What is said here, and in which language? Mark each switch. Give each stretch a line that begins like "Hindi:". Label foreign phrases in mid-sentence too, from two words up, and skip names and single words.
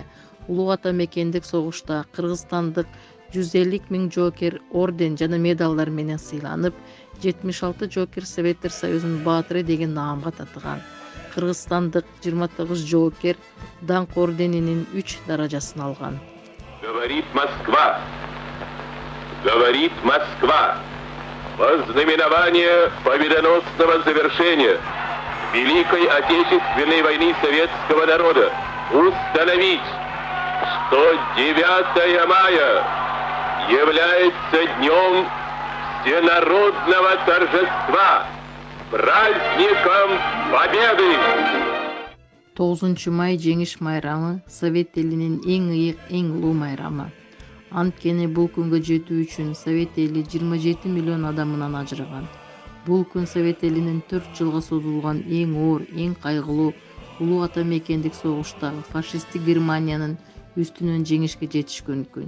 Kyrgyz: Улуу ата мекендик согушта кыргызстандык 150 миң жоокер орден жана медалдар менен сыйланып, 76 жоокер Советтер Союзунун баатыры деген наамга татыган. Кыргызстандык 29 жоокер даңк орденинин 3 даражасын алган.
Russian: Говорит Москва. Говорит Москва. Во знаменование победоносного завершения Великой Отечественной войны советского народа установить, что 9 мая является днем всенародного торжества, праздником Победы.
Kyrgyz: 9 май жеңиш майрамы Совет элинин эң ыйык, эң улуу майрамы. Анткени бул күнгө жетүү үчүн Совет эли 27 миллион адамынан ажыраган. Бул күн Совет элинин 4 жылга созулган эң оор, эң кайгылуу улуу ата мекендик согуштагы фашисттик Германиянын үстүнөн жеңишке жетишкен күн.